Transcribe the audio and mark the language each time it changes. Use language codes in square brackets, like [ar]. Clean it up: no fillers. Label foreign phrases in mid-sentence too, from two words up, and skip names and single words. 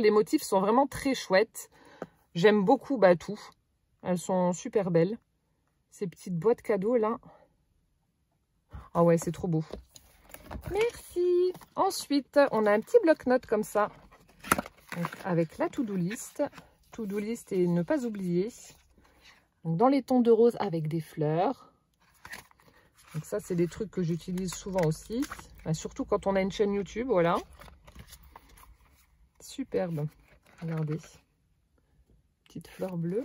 [fr] Les motifs sont vraiment très chouettes. J'aime beaucoup tout. Elles sont super belles. Ces petites boîtes cadeaux là. Ah ouais, c'est trop beau. Merci. Ensuite, on a un petit bloc-notes comme ça. Donc, avec la [en] to-do list. To-do list [fr] et ne pas oublier. Donc, dans les tons de rose avec des fleurs. Donc ça, c'est des trucs que j'utilise souvent aussi. Surtout quand on a une chaîne YouTube, voilà. Superbe. Regardez. Petite fleur bleue.